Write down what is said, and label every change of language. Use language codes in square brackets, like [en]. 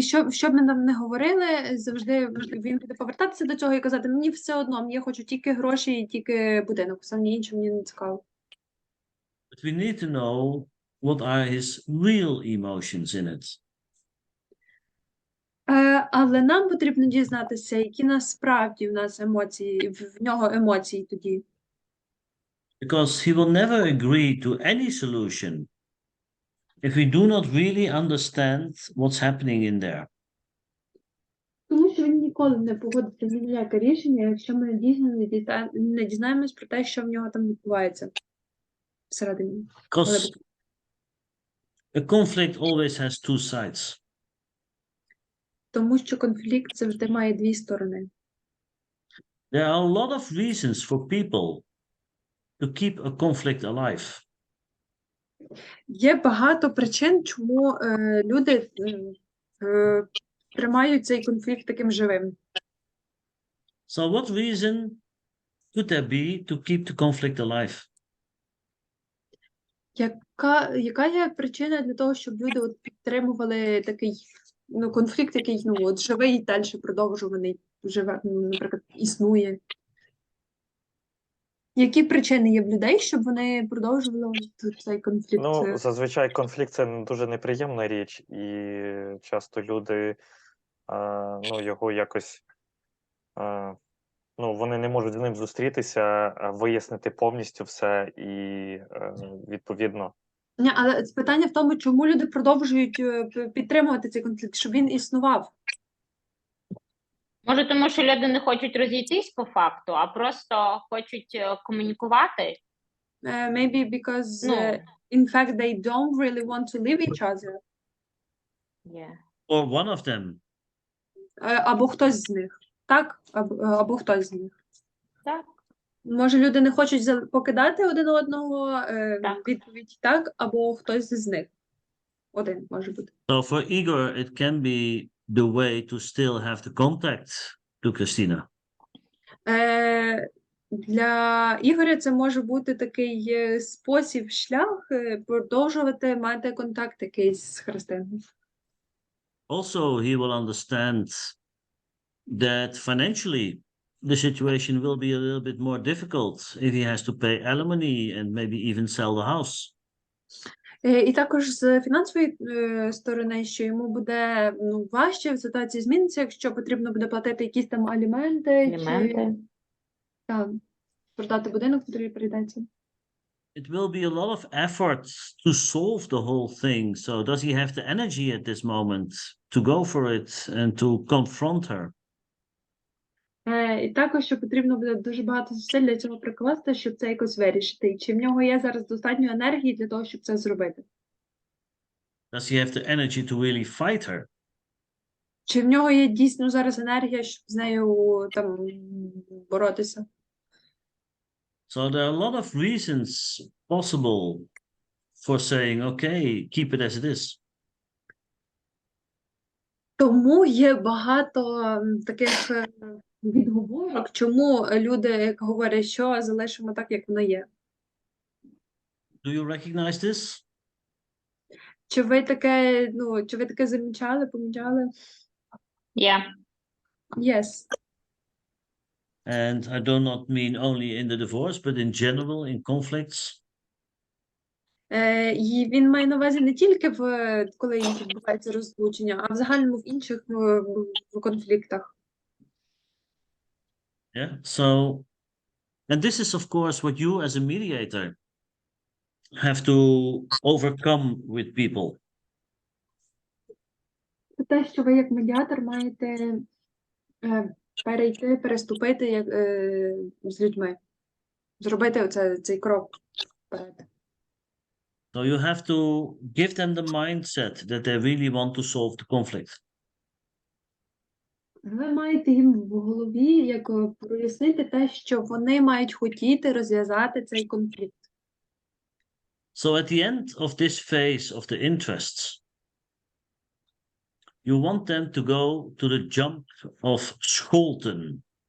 [uk] Що б ми нам не говорили, завжди він буде повертатися до цього і казати, мені все одно, я хочу тільки гроші і тільки будинок, все інше мені не цікаво. [en] But we need to know what are his real emotions in it. [uk] Але нам потрібно дізнатися, які насправді в нас емоції, в нього емоції тоді. [en] Because he will never agree to any solution if we do not really understand what's happening in there. [uk] Тому що він ніколи не погодиться ні на яке рішення, якщо ми дійсно не дізнаємось про те, що в нього там відбувається всередині. [en] Because a conflict always has two sides. [uk] Тому що конфлікт завжди має дві сторони. [en] There are a lot of reasons for people to keep a conflict alive. [uk] Є багато причин, чому люди тримають цей конфлікт таким живим. [en] So what reason could there be to keep the conflict alive? [uk] Яка є причина для того, щоб люди от підтримували такий конфлікт, який от живий і далі продовжуваний, наприклад, існує? Які причини є в людей, щоб вони продовжували цей конфлікт? Ну, зазвичай конфлікт – це дуже неприємна річ, і часто люди його якось, вони не можуть з ним зустрітися, вияснити повністю все і, відповідно. Ні, але питання в тому, чому люди продовжують підтримувати цей конфлікт, щоб він існував. Може, тому що люди не хочуть розійтись по факту, а просто хочуть комунікувати? [en] Maybe because, in fact, they don't really want to leave each other. Yeah. Or one of them. [uk] Або хтось з них. Так? Або хтось з них. Так. Може, люди не хочуть покидати один одного, Так. відповідь так, або хтось з них. Один може бути. [en] So for Igor, it can be the way to still have the contact to Christina. [uk] Для Ігоря це може бути такий спосіб, шлях продовжувати мати контакт якийсь з Христиною. [en] Also, he will understand that financially the situation will be a little bit more difficult if he has to pay alimony and maybe even sell the house. [uk] І також з фінансової сторони, що йому буде важче, ситуація зміниться, якщо потрібно буде платити якісь там аліменти. Чи продати будинок, який прийдеться. [en] It will be a lot of effort to solve the whole thing. So does he have the energy at this moment to go for it and to confront her? [uk] І також, що потрібно буде дуже багато зусиль для цього прикласти, щоб це якось вирішити. І чи в нього є зараз достатньо енергії для того, щоб це зробити? [en] Does he have the energy to really fight her? [uk] Чи в нього є дійсно зараз енергія, щоб з нею там боротися? [en] So there are a lot of reasons possible for saying, okay, keep it as it is. [uk] Тому є багато таких відговорок, чому люди говорять, що залишимо так, як воно є. [en] Do you recognize this? [uk] Чи ви таке помічали? [en] Yeah. Yes. And I do not mean only in the divorce, but in general, in conflicts. [uk] І він має на увазі не тільки коли відбувається розлучення, а в загальному в інших в конфліктах. [en] Yeah. So, and this is, of course, what you as a mediator have to overcome with people. [uk] Це те, що ви як медіатор маєте переступити з людьми, зробити цей крок вперед. [en] So you have to give them the mindset that they really want to solve the conflict. [uk] Ви маєте їм в голові прояснити те, що вони мають хотіти розв'язати цей конфлікт. [en] So at the end of this phase of the interests, you want them to go to the jump of scholten.